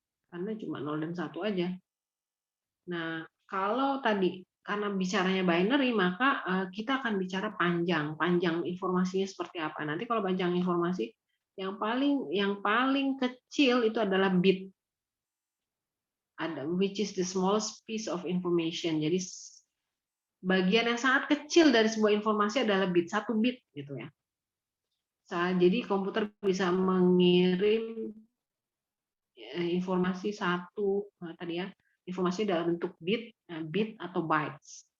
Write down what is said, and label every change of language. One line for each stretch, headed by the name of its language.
Indonesian: Karena cuma 0 dan 1 aja. Nah, kalau tadi karena bicaranya binary maka kita akan bicara panjang informasinya seperti apa. Nanti kalau panjang informasi yang paling kecil itu adalah bit.
English: Which is the smallest piece of information.
Indonesian: Jadi bagian yang sangat kecil dari sebuah informasi adalah bit, 1 bit gitu ya. Jadi komputer bisa mengirim informasi tadi ya, informasi dalam bentuk bit atau bytes.